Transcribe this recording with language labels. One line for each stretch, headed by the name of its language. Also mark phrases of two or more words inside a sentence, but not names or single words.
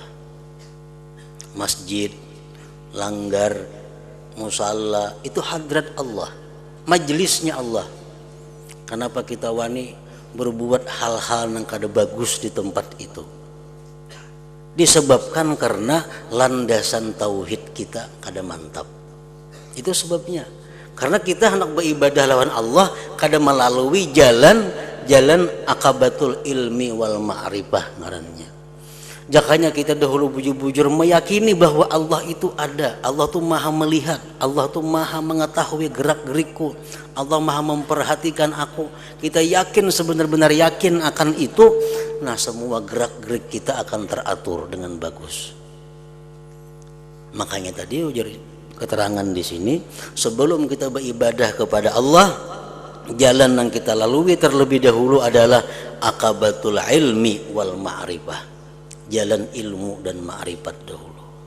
Banjar: Masjid, langgar, musalla itu hadrat Allah, majelisnya Allah. Kenapa kita wani berbuat hal-hal yang kada bagus di tempat itu? Disebabkan karena landasan tauhid kita kada mantap. Itu sebabnya. Karena kita hendak beribadah lawan Allah kada melalui jalan
Arabic: عقبة العلم والمعرفة
Banjar: ngarannya. Jakanya kita dahulu bujur-bujur meyakini bahwa Allah itu ada, Allah itu maha melihat, Allah itu maha mengetahui gerak-gerikku, Allah maha memperhatikan aku. Kita yakin, sebenar-benar yakin akan itu, nah semua gerak-gerik kita akan teratur dengan bagus. Makanya tadi ujar keterangan di sini, sebelum kita beribadah kepada Allah, jalan yang kita lalui terlebih dahulu adalah
Arabic: عقبة العلم والمعرفة,
Banjar: jalan ilmu dan ma'rifat dahulu.